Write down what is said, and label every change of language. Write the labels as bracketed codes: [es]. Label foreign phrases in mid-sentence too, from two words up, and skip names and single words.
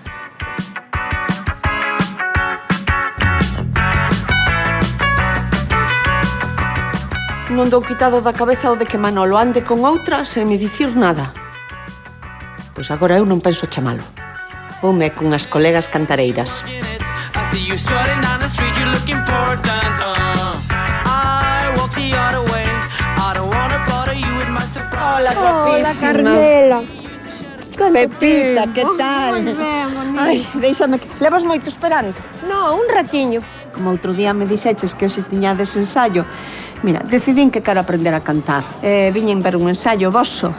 [gl] Non dou quitado da cabeza o de que Manolo ande con outra sen me dicir nada. Pois agora eu non penso chamalo. Home con as colegas cantareiras. [en] I see you strutting down the street, you look important. I walk the other way. I don't wanna bother you with my surprise. [gl] Hola, Hola, Carmela. Pepita, que tal? Moi ben, bonita. Ai, déixame que... Levas moito esperando? No, un ratiño. Como outro día me dixeches que hoxe tiñades ensayo, mira, decidín que quero aprender a cantar. Viñen ver un ensayo voso.